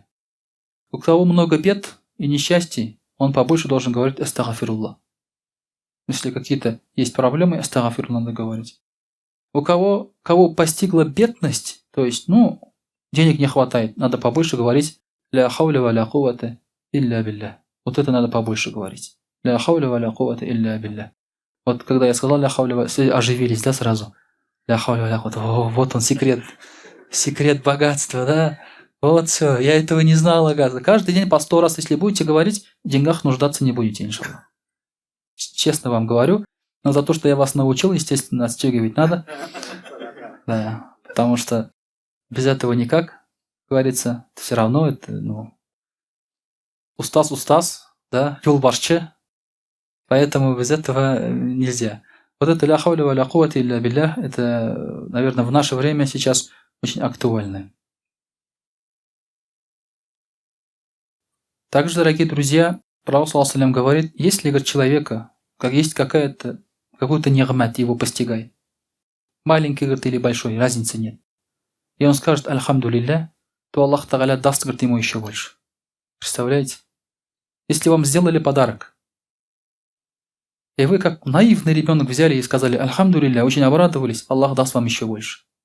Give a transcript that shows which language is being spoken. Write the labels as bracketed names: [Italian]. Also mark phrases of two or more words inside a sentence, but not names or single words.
[Russian] У кого много бед и несчастий, он побольше должен говорить «Астагфируллах». Если какие-то есть проблемы, «Астагфируллах» надо говорить. Кого постигла бедность, то есть, денег не хватает, надо побольше говорить [Arabic] «لا حول ولا قوة إلا بالله». [Russian] Вот это надо побольше говорить. [Arabic] «لا حول ولا قوة إلا بالله». [Russian] Вот когда я сказал [Arabic] «لا حول و», [Russian] все оживились, да, сразу? [Arabic] «لا حول ولا قوة». [Russian] Вот он секрет. Секрет богатства, да? Вот все, я этого не знал, оказывается. Каждый день по 100 раз, если будете говорить, в деньгах нуждаться не будете, иншаллах. Честно вам говорю, но за то, что я вас научил, естественно, отстегивать надо. Да, потому что без этого никак, как говорится, все равно это, устаз, да, юлбашче, поэтому без этого нельзя. Вот это [Arabic] لا حول ولا قوة إلا بالله, [Russian] это, наверное, в наше время сейчас очень актуально. Также, дорогие друзья, Пророк [Arabic] صلى الله عليه وسلم [Russian] говорит, если, говорит, человека, как есть какой-то нигмат его постигает, маленький, говорит, или большой, разницы нет, и он скажет «Альхамдулилля», то [Arabic] الله تعالى [Russian] даст, говорит, ему еще больше. Представляете? Если вам сделали подарок, и вы, как наивный ребенок, взяли и сказали «Альхамдулилля», очень обрадовались, Аллах даст вам еще больше.